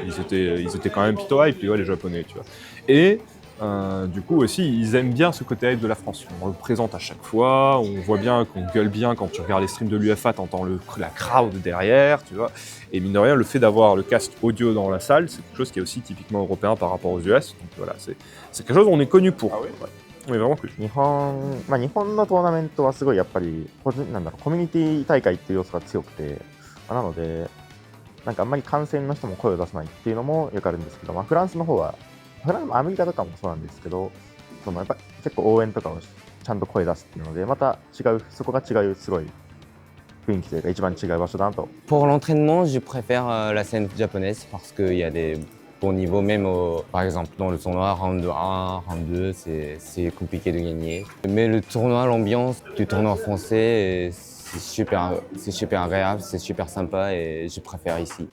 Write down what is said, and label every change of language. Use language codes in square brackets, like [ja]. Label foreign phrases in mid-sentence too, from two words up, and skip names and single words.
[fr] Ils étaient quand même plutôt hype, tu vois, les Japonais, tu vois. Et du coup aussi, ils aiment bien ce côté hype de la France. On le présente à chaque fois, on voit bien qu'on gueule bien quand tu regardes les streams de l'UFA, t'entends la crowd derrière, tu vois. Et mine de rien, le fait d'avoir le cast audio dans la salle, c'est quelque chose qui est aussi typiquement européen par rapport aux US. Donc voilà, c'est quelque chose qu'on est connu pour. Ah oui. Ouais. On est vraiment connu. [ja] 日本のトーナメントはすごいやっぱりコミュニティ大会っていう要素が強くて、なのでなんかあんまり観戦の人も声を出さないっていうのもよくあるんですけど、フランスの方はアメリカとかもそうなんですけど、やっぱ結構応援とかをちゃんと声出すっていうので、また違うそこが違うすごい雰囲気というか一番違う場所だなと。 [fr] Pour l'entraînement, je préfère la scène japonaise parce qu'il y a des bons niveaux, même par exemple dans le tournoi, round 1, round 2, c'est compliqué de gagner. Mais le tournoi, l'ambiance du tournoi français, c'est super agréable, c'est super sympa et je préfère ici.